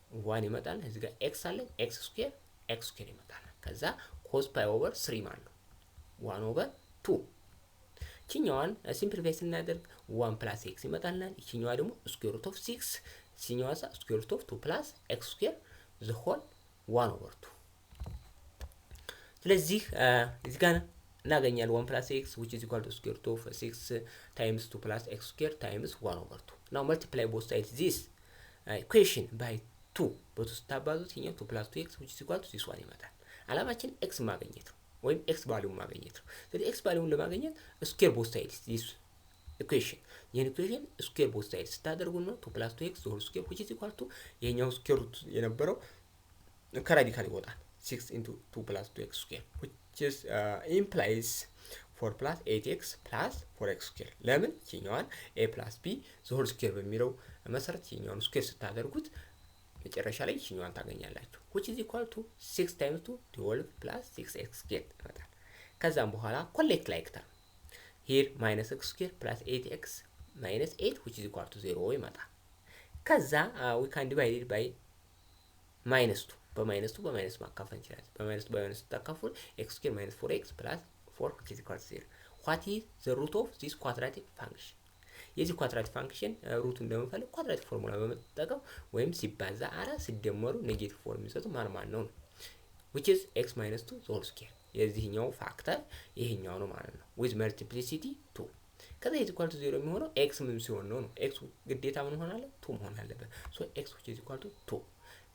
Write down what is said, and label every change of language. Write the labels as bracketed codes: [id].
[am] 1 ይመጣል። እዚህ ጋር ኤክስ አለ ኤክስ ስኩዌር ይመጣል። ከዛ ኮስ ፓይ ኦቨር 3 ማለት ነው 1 ኦቨር 2። እቺኛዋን ሲምፕሊፋይ ስናደርግ 1 ፕላስ ኤክስ ይመጣልናል። እቺኛዋ ደግሞ ስኩዌር ሩት ኦፍ 6 እቺኛዋ ስኩዌር ሩት ኦፍ 2 ፕላስ ኤክስ ስኩዌር ዘ ሆል 1 ኦቨር 2። ስለዚህ እዚህ ጋር እናገኛለን [en] 1 plus x which is equal to square root of 6 times 2 plus x square times 1 over 2. Now multiply both sides this equation by 2 [am] በቱ ስታባዙት ይሄኛው [en] 2 plus 2x which is equal to this one [am] ይመጣል። አላማችን x ማግኘት ነው ወይም x ቫልዩ ማግኘት ነው። ስለዚህ x ቫልዩን ለማግኘት [en] square both sides this equation [am] ይሄን [en] equation square both sides [am] ስታደርጉ ነው [en] 2 plus 2x whole square which is equal to [am] ይሄኛው [en] square root [am] የነበረው ከራዲካል ይወጣል [en] 6 into 2 plus 2x square which is implies 4 plus 8x plus 4x square [am] ለምን ይሄኛውን [en] a plus b the whole square [am] በሚለው መሰረት ይሄኛውን ስኩዌር ስታደርጉት መጨረሻ ላይ ይሄኛውን ታገኛላችሁ [en] which is equal to 6 times 2 12 plus 6x square [am] ይመጣል። ከዛም በኋላ ኮሌክት ላይክ ተርም [en] here minus x square plus 8x minus 8 which is equal to 0 [am] ይመጣል። [en] ከዛ we can divide it by minus 2 [am] በማይነስ 2 በማይነስ ማካፈል ይችላል። በማይነስ ተካፈል [en] x square minus 4x plus 4 which is equal to 0. What is the root of this quadratic function? [am] የዚህ ኳድራቲክ ፋንክሽን ሩቱን እንደምንፈልግ ኳድራቲክ ፎርሙላ በመጠቀም ወይም ሲባዛ 4 ሲደመሩ ኔጌቲቭ 4 የሚሰጡ ማን ነው [en] which is x minus 2 the whole square [am] የዚህኛው ፋክተር ይሄኛው ነው ማለት ነው [en] with multiplicity 2 [am] ከዛ [en] is equal to 0 [am] የሚሆነው x ምን ሲሆን ነው x ግዴታ ምን ሆነ አለ 2 መሆን አለበት [en] so x which is equal to 2